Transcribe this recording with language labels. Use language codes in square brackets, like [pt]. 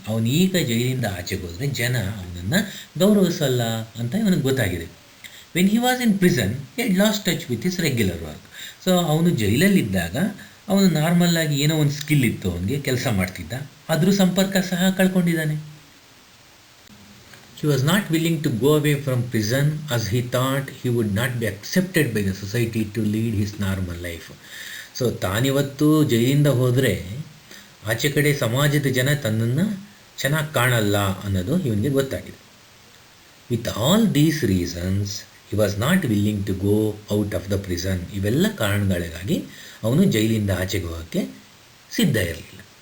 [kn] ಅವನೀಗ ಜೈಲಿಂದ ಆಚೆಗೆ ಹೋದರೆ ಜನ ಅವನನ್ನು ಗೌರವಿಸಲ್ಲ ಅಂತ ಇವನಿಗೆ ಗೊತ್ತಾಗಿದೆ. [en] When he was in prison he had lost touch with his regular work. [kn] So ಅವನು ಜೈಲಲ್ಲಿದ್ದಾಗ ಅವನು ನಾರ್ಮಲ್ಲಾಗಿ ಏನೋ ಒಂದು ಸ್ಕಿಲ್ ಇತ್ತು, ಅವನಿಗೆ ಕೆಲಸ ಮಾಡ್ತಿದ್ದ, ಅದ್ರ ಸಂಪರ್ಕ ಸಹ ಕಳ್ಕೊಂಡಿದ್ದಾನೆ. [en] He was not willing to go away from prison as he thought he would not be accepted by the society to lead his normal life. [kn] So ತಾನಿವತ್ತು ಜೈಲಿಂದ ಹೋದರೆ ಆಚೆ ಕಡೆ ಸಮಾಜದ ಜನ ತನ್ನನ್ನು ಚೆನ್ನಾಗಿ ಕಾಣಲ್ಲ ಅನ್ನೋದು ಇವನಿಗೆ ಗೊತ್ತಾಗಿದೆ. [en] With all these reasons he was not willing to go out of the prison. [kn] ಇವೆಲ್ಲ ಕಾರಣಗಳಿಗಾಗಿ ಅವನು ಜೈಲಿಂದ ಆಚೆಗೆ ಹೋಗೋಕ್ಕೆ ಸಿದ್ಧ ಇರಲಿಲ್ಲ.